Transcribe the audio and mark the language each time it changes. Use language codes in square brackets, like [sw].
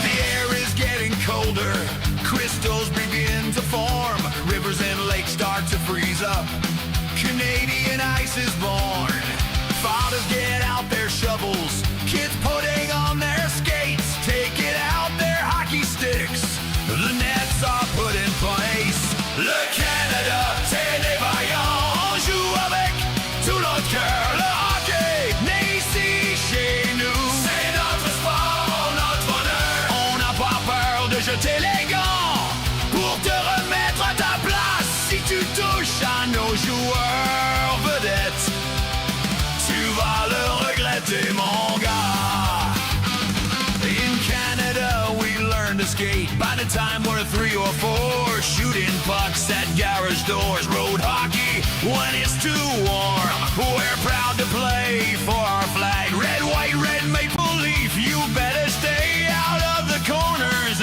[en] The air is getting colder, crystals begin to form, rivers and lakes start to freeze up, Canadian ice is born. Fathers get out their shovels, kids putting on their skates, taking out their hockey sticks, the nets are put in place. [fr] Le Canada, c'est des vaillants, joue avec tout notre cœur. Le hockey, né ici chez nous, c'est notre sport, notre honneur. On n'a pas peur de jeter les gants pour te remettre à ta place. Si tu touches à nos joueurs vedettes, tu vas le regretter, mon gars. [en] In Canada, we learn to skate. By the time we're 3 or 4, shooting pucks at garage doors. Road hockey when it's too warm. We're proud to play for our flag. Red, white, red, maple leaf. You better stay out of the corners.